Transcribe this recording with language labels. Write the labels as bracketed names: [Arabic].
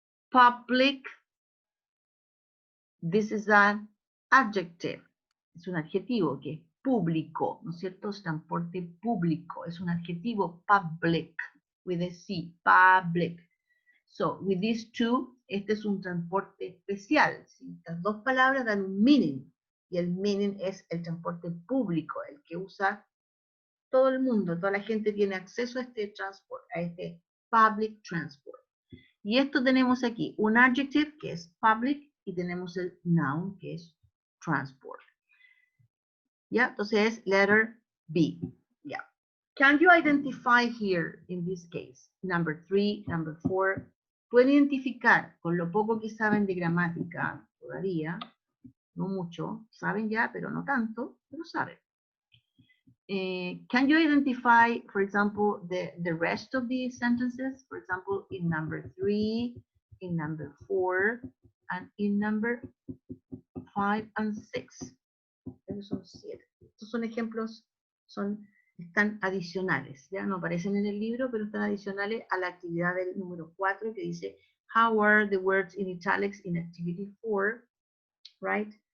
[English] Public, this is an adjective. [Spanish] Es un adjetivo que es público, ¿no es cierto? Es transporte público. Es un adjetivo public, [English] with a C, public. So, with these 2, [Spanish] este es un transporte especial. ¿Sí? Estas 2 palabras dan un meaning. Y el meaning es el transporte público, el que usa todo el mundo. Toda la gente tiene acceso a este transporte, a este [English] public transport. [Spanish] Y esto tenemos aquí un adjective que es public y tenemos el noun que es transport. ¿Ya? Entonces es letter B. ¿Ya? [English] Can you identify here in this case? Number 3, number 4. [Spanish] Pueden identificar con lo poco que saben de gramática todavía, no mucho, saben ya, pero no tanto, pero saben. [English] Can you identify, for example, the rest of the sentences? For example, in number 3, in number 4, and in number 5 and 6. [Spanish] Esos son 7. Estos son ejemplos, están adicionales, ya no aparecen en el libro, pero están adicionales a la actividad del número 4 que dice, [English] how are the words in italics in activity 4, [Spanish] right?